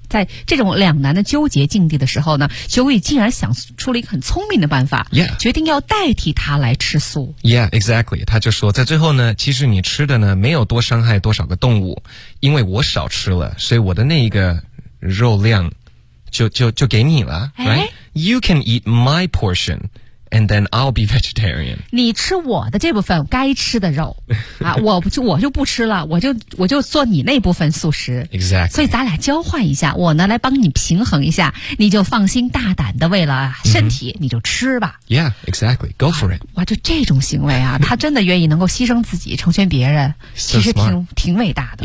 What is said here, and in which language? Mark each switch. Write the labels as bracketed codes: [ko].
[zh] 在这种两难的纠结境地的时候呢，修伟竟然想出了一个很聪明的办法、 yeah. 决定要代替她来吃素。 [en] Yeah, exactly. [zh] 她就说在最后呢，其实你吃的呢没有多伤害多少个动物，因为我少吃了，所以我的那一个肉量就给你了、哎 [en] right? You can eat my portionAnd then I'll be vegetarian. [zh] 你吃我的这部分该吃的肉啊，我就不吃了，我就做你那部分素食。 [en] Exactly. [zh] 所以咱俩交换一下，我呢来帮你平衡一下，你就放心大胆的为了身体、mm-hmm. 你就吃吧。 [en] Yeah, exactly. Go for it. [zh] 哇，就这种行为啊，他真的愿意能够牺牲自己成全别人，其实挺伟大的。